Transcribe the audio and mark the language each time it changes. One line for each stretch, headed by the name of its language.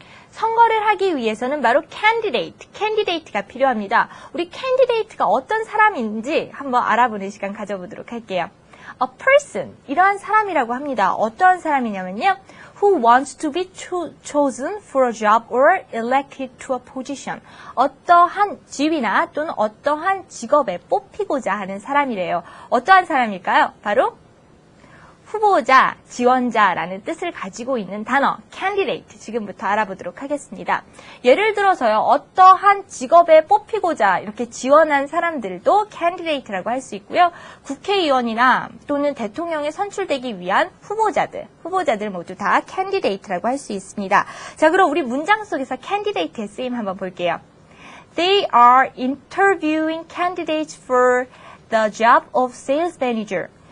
Korean: 선거를 하기 위해서는 바로 candidate가 필요합니다. 우리 candidate가 어떤 사람인지 한번 알아보는 시간 가져보도록 할게요. A person, 이러한 사람이라고 합니다. 어떠한 사람이냐면요.
English: Who wants to be chosen for a job or elected to a position.
Korean: 어떠한 지위나 또는 어떠한 직업에 뽑히고자 하는 사람이래요. 어떠한 사람일까요? 바로 후보자, 지원자라는 뜻을 가지고 있는 단어 candidate 지금부터 알아보도록 하겠습니다. 예를 들어서요. 어떠한 직업에 뽑히고자 이렇게 지원한 사람들도 candidate라고 할 수 있고요. 국회의원이나 또는 대통령에 선출되기 위한 후보자들 모두 다 candidate라고 할 수 있습니다. 자, 그럼 우리 문장 속에서 candidate의 쓰임 한번 볼게요.
English: They are interviewing candidates for the job of sales manager.